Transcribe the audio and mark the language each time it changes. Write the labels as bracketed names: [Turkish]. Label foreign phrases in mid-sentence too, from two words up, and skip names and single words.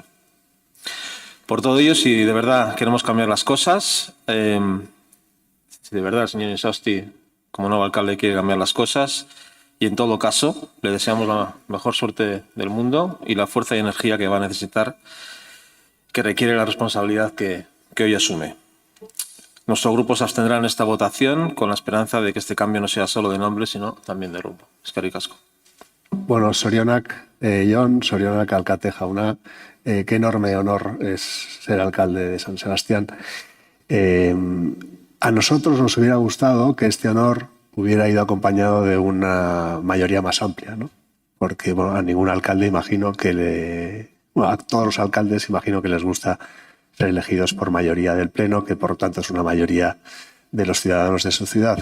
[Spanish] Por todo ello, si de verdad queremos cambiar las cosas, si de verdad el señor Insausti, como nuevo alcalde, quiere cambiar las cosas, y en todo caso le deseamos la mejor suerte del mundo y la fuerza y energía que va a necesitar, que requiere la responsabilidad que hoy asume. Nuestro grupo se abstendrá en esta votación con la esperanza de que este cambio no sea solo de nombre, sino también de rumbo. [Basque] Eskerrik asko. [Spanish] Bueno, [Basque] Sorionak, Jon, Sorionak alkate jauna, [Spanish] qué enorme honor es ser alcalde de San Sebastián. A nosotros nos hubiera gustado que este honor hubiera ido acompañado de una mayoría más amplia, ¿no? Porque bueno, a ningún alcalde imagino que a todos los alcaldes imagino que les gusta ser elegidos por mayoría del Pleno, que por lo tanto es una mayoría de los ciudadanos de su ciudad.